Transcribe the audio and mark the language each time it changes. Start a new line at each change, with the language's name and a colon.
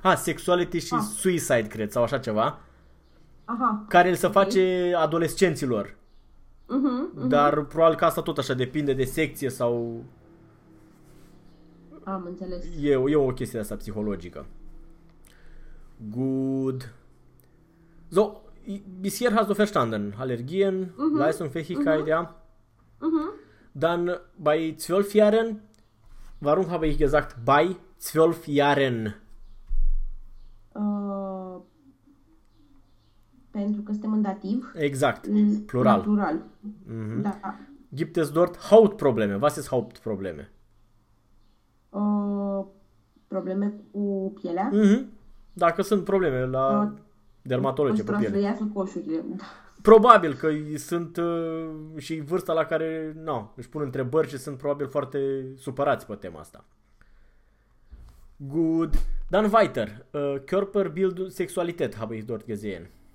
Romanian: Ah, sexuality și suicide, cred, sau așa ceva. Aha. Care îl se face adolescenților. Dar probabil că asta tot așa depinde de secție sau... Am înțeles. E o chestie asta psihologică. Good.
German: So, bis hier hast du verstanden. Allergien, Leistungsfähigkeit, ja. Dann, bei 12 Jahren, warum habe ich gesagt, bei 12 Jahren.
Romanian: Pentru că suntem în dativ. Exact. Plural. Plural. Da.
German: Gibt es dort Hautprobleme? Was ist Hautprobleme?
Romanian: Probleme cu pielea? Dacă sunt probleme la dermatologie pe piele. Îți transfriază coșurile. Probabil că sunt și vârsta la care își pun întrebări și sunt probabil foarte supărați pe tema asta.
German: Good. Dann weiter. Körperbild, Sexualität habe ich dort gesehen.